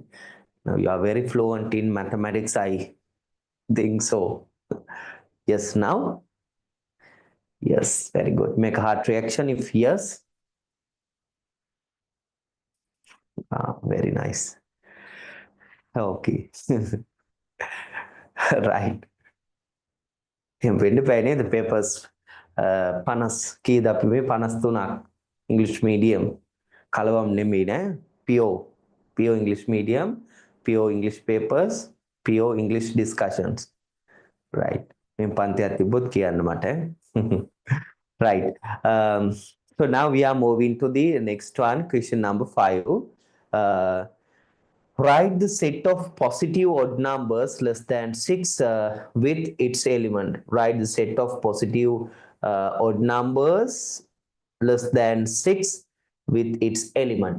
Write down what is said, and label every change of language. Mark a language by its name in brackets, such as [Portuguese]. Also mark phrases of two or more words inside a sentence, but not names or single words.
[English] Now you are very fluent in mathematics, I think so. Yes, now? Yes, very good. Make a heart reaction if yes. Very nice. Okay. Right. [Sinhala] වෙන්න බෑ නේද papers 50 කීයද අපි මේ 53ක් [English] English medium [Sinhala] කලවම් නෙමෙයි නෑ [English] pure English medium, pure English papers, pure English discussions, right? [Sinhala] මේ පන්තියක් තිබ්බොත් කියන්න මට. Right. [English] So now we are moving to the next one, question number 5. Write the set of positive odd numbers less than 6 with its element. Write the set of positive odd numbers less than 6 with its element.